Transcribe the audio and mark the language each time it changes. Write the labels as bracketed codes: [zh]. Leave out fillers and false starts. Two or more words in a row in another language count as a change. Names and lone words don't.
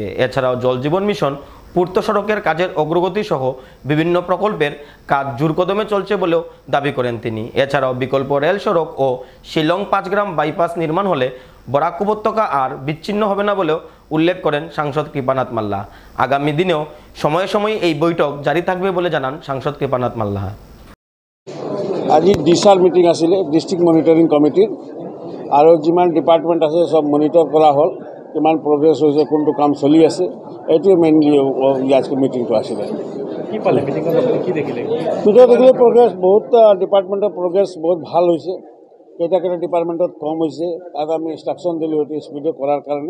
[bn] এছাড়াও জল জীবন মিশন, পূর্ত সড়কের কাজের অগ্রগতি সহ বিভিন্ন প্রকল্পের কাজ জোরকদমে চলছে বলেও দাবি করেন তিনি। এছাড়াও বিকল্প রেল সড়ক ও শিলং 5 গ্রাম বাইপাস নির্মাণ হলে বরাক উপত্যকা আর বিচ্ছিন্ন হবে না বলেও উল্লেখ করেন সাংসদ কৃপানাথ মাল্লা। আগামী দিনেও সময়ে সময়ে এই বৈঠক জারি থাকবে বলে জানান সাংসদ কৃপানাথ মাল্লা। [as] আজি ডিসার মিটিং আছিলে [en] district monitoring committee, [as] আৰু যিমান ডিপাৰ্টমেণ্ট আছে সব মনিটৰ কৰা হ'ল, কিমান প্ৰগ্ৰেছ হৈছে, কোনটো কাম চলি আছে, এইটোৱে মেইনলি আজকে মিটিংটো আছিলে। কি পালে মিটিংত কি দেখিলে? দেখিলে প্ৰগ্ৰেছ বহুত ডিপাৰ্টমেণ্টৰ প্ৰগ্ৰেছ বহুত ভাল হৈছে। কেইটা ডিপাৰ্টমেণ্টত কম হৈছে, তাত আমি ইনষ্ট্ৰাকশ্যন দিলোঁ এইটো স্পীডে কৰাৰ কাৰণে।